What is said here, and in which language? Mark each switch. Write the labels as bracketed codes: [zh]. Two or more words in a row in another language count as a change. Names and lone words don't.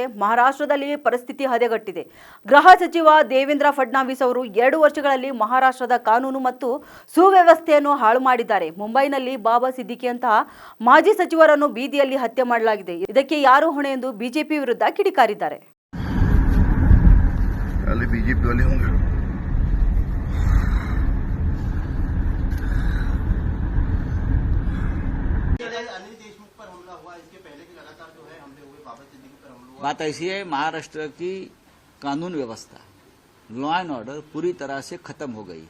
[kn] ಮಹಾರಾಷ್ಟ್ರದಲ್ಲಿ ಪರಿಸ್ಥಿತಿ ಹದಗೆಟ್ಟಿದೆ. ಗೃಹ ಸಚಿವ ದೇವೇಂದ್ರ ಫಡ್ನವೀಸ್ ಅವರು 2 ವರ್ಷಗಳಲ್ಲಿ ಮಹಾರಾಷ್ಟ್ರದ ಕಾನೂನು ಮತ್ತು ಸುವ್ಯವಸ್ಥೆಯನ್ನು ಹಾಳು ಮಾಡಿದ್ದಾರೆ. ಮುಂಬೈನಲ್ಲಿ ಬಾಬಾ ಸಿದ್ದಿಕಿ ಅಂತಹ ಮಾಜಿ ಸಚಿವರನ್ನು ಬೀದಿಯಲ್ಲಿ ಹತ್ಯೆ ಮಾಡಲಾಗಿದೆ. ಇದಕ್ಕೆ ಯಾರು ಹೊಣೆ ಎಂದು ಬಿಜೆಪಿ ವಿರುದ್ಧ ಕಿಡಿಕಾರಿದ್ದಾರೆ. [hi] बात ऐसी है, महाराष्ट्र की कानून व्यवस्था, [en] law and order [hi] पूरी तरह से खत्म हो गई।